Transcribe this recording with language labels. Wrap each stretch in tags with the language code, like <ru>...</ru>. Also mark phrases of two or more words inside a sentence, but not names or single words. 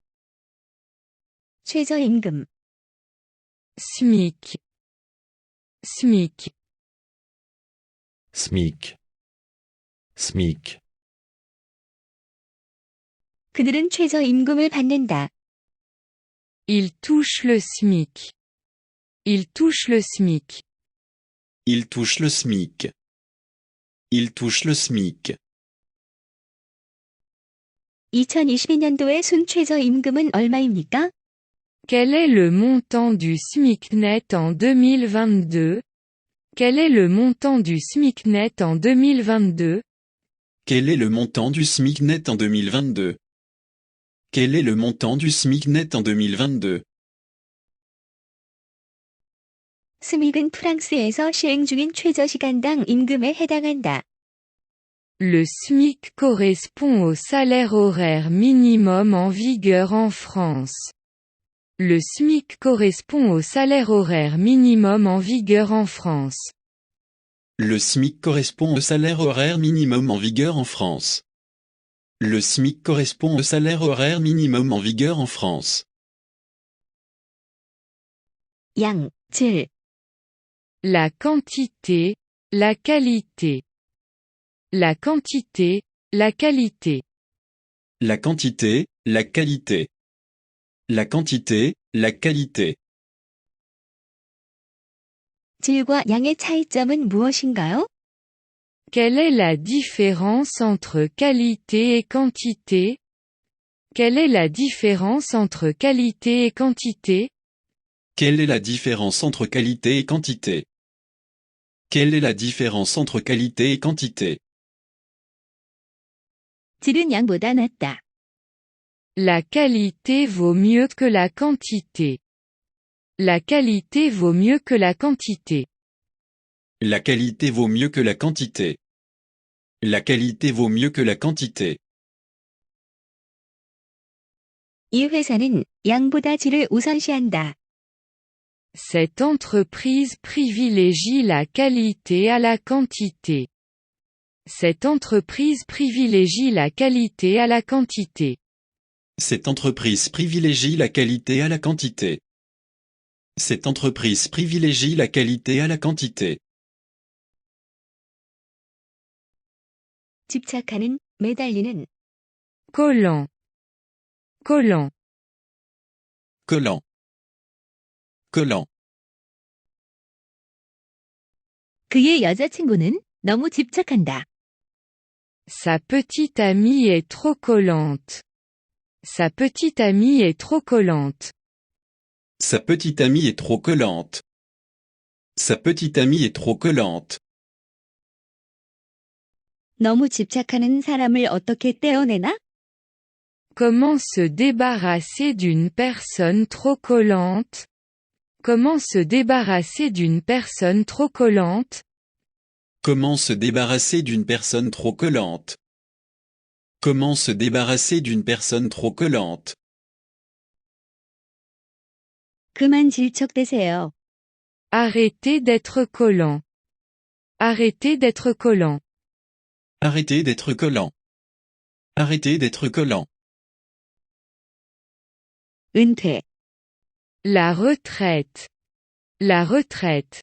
<ko>최저임금,</ko> <fr>SMIC, SMIC, SMIC, SMIC.</fr> <ko>그들은 최저임금을 받는다.</ko> <fr>il touche le SMIC, il touche le SMIC, Il touche le SMIC. Il touche le SMIC.</fr> <ko>2022년도의 순 최저임금은 얼마입니까?</ko> <fr>quel est le montant du SMIC net en 2022? Quel est le montant du SMIC net en 2022? Quel est le montant du SMIC net en 2022? Quel est le montant du SMIC net en 2022?</fr> <ko>스믹은 프랑스에서 시행 중인 최저시간당 임금에 해당한다.</ko> <fr>Le SMIC correspond au salaire horaire minimum en vigueur en France. Le SMIC correspond au salaire horaire minimum en vigueur en France. Le SMIC correspond au salaire horaire minimum en vigueur en France. Le SMIC correspond au salaire horaire minimum en vigueur en France.</fr> <ko>양, 질,</ko> <fr>La quantité, la qualité. La quantité, la qualité. La quantité, la qualité. La quantité, la qualité.</fr> <ko>질과 양의 차이점은 무엇인가요?</ko> <fr>Quelle est la différence entre qualité et quantité? Quelle est la différence entre qualité et quantité? Quelle est la différence entre qualité et quantité? Quelle est la différence entre qualité et quantité?</fr> <ko>질은 양보다 낫다.</ko> <fr>La qualité vaut mieux que la quantité. La qualité vaut mieux que la quantité. La qualité vaut mieux que la quantité. La qualité vaut mieux que la quantité.</fr> <ko>이 회사는 양보다 질을 우선시한다.</ko> <fr>Cette entreprise privilégie la qualité à la quantité. Cette entreprise privilégie la qualité à la quantité. Cette entreprise privilégie la qualité à la quantité. Cette entreprise privilégie la qualité à la quantité.</fr> <ko>집착하는, 매달리는,</ko> <fr>Collant. Collant. Collant. Collant.</fr> <ko>그의 여자친구는 너무 집착한다.</ko> <fr>Sa petite amie est trop collante. Sa petite amie est trop collante. Sa petite amie est trop collante. Sa petite amie est trop collante.</fr> <ko>너무 집착하는 사람을 어떻게 떼어내나?</ko> <fr>Comment se débarrasser d'une personne trop collante? Comment se débarrasser d'une personne trop collante? Comment se débarrasser d'une personne trop collante? Comment se débarrasser d'une personne trop collante?</fr> <ko>그만 질척대세요.</ko> <fr>Arrêtez d'être collant. Arrêtez d'être collant. Arrêtez d'être collant. Arrêtez d'être collant.</fr> <ko>은퇴,</ko> <fr>La retraite. La retraite.</fr>